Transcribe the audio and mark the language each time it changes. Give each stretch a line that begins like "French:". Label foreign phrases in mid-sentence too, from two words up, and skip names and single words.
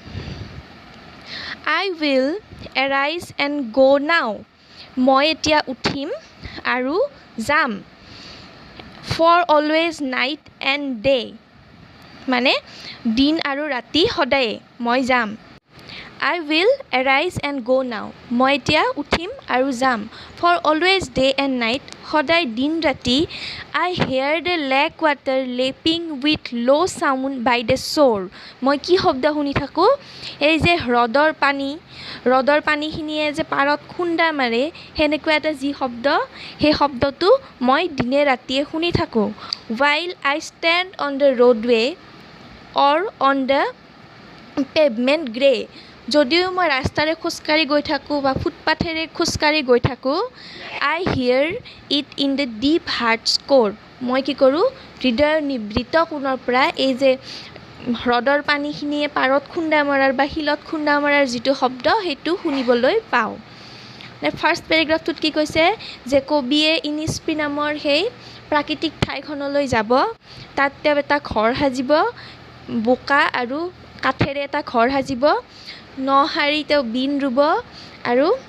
English: I will arise and go now
Assamese: মই এতিয়া উঠিম আৰু যাম
English: for always night and day
Assamese: মানে দিন আৰু ৰাতি সদায়ে মই যাম
English: I will arise and go now.
Assamese: মই এতিয়া উঠিম আৰু যাম
English: for always day and night
Assamese: সদায় দিন ৰাতি
English: I hear the lake water lapping with low sound by the shore
Assamese: মই কি শব্দ শুনি থাকোঁ এই যে হ্ৰদৰ পানীখিনিয়ে যে পাৰত খুন্দা মাৰে সেনেকুৱা এটা যি শব্দ সেই শব্দটো মই দিনে ৰাতিয়ে শুনি থাকোঁ
English: while I stand on the roadway or on the pavement gray
Assamese: যদিও মই ৰাস্তাৰে খোজকাঢ়ি গৈ থাকোঁ বা ফুটপাথেৰে খোজকাঢ়ি গৈ থাকোঁ
English: I hear it in the deep heart's core
Assamese: মই কি কৰোঁ হৃদয়ৰ নিবৃত কোণৰ পৰা এই যে হ্ৰদৰ পানীখিনিয়ে পাৰত খুন্দা মৰাৰ বা শিলত খুন্দা মৰাৰ যিটো শব্দ সেইটো শুনিবলৈ পাওঁ
English: first paragraph
Assamese: কি কৈছে যে কবিয়ে ইনিস্পি নামৰ সেই প্ৰাকৃতিক ঠাইখনলৈ যাব তাত তেওঁ এটা ঘৰ সাজিব বোকা আৰু কাঠেৰে এটা ঘৰ সাজিব নহাৰি তেওঁ বিন ৰুব আৰু